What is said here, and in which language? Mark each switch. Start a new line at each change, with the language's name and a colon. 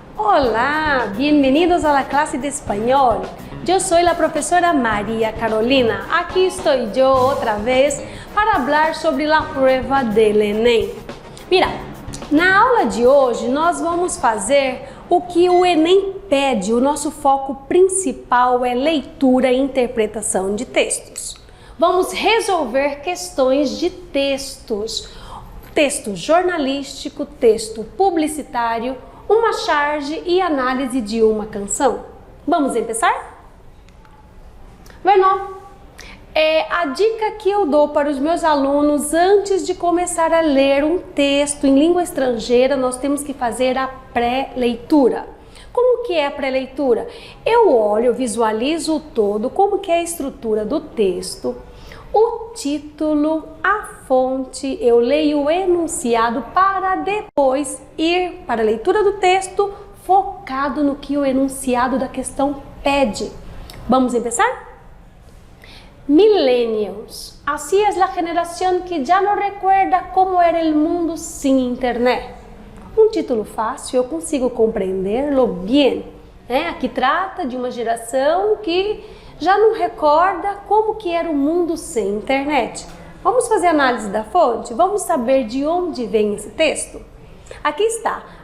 Spanish: Hola, bienvenidos a la clase de español. Yo soy la profesora María Carolina. Aquí estoy yo otra vez para hablar sobre la prueba del Enem.
Portuguese: Mira, na aula de hoje nós vamos fazer o que o Enem pede. O nosso foco principal é leitura e interpretação de textos. Vamos resolver questões de textos. Texto jornalístico, texto publicitário, uma charge e análise de uma canção. Vamos começar? Bueno, a dica que eu dou para os meus alunos antes de começar a ler um texto em língua estrangeira, nós temos que fazer a pré-leitura. Como que é a pré-leitura? Eu olho, eu visualizo o todo, como que é a estrutura do texto, o título, a fonte, eu leio o enunciado para depois ir para a leitura do texto focado no que o enunciado da questão pede. Vamos começar? Millennials.
Spanish: Así es la generación que ya no recuerda cómo era el mundo sin internet.
Portuguese: Um título fácil, eu consigo compreendê-lo bem. Aqui trata de uma geração que já não recorda como que era o mundo sem internet. Vamos fazer análise da fonte? Vamos saber de onde vem esse texto? Aqui está.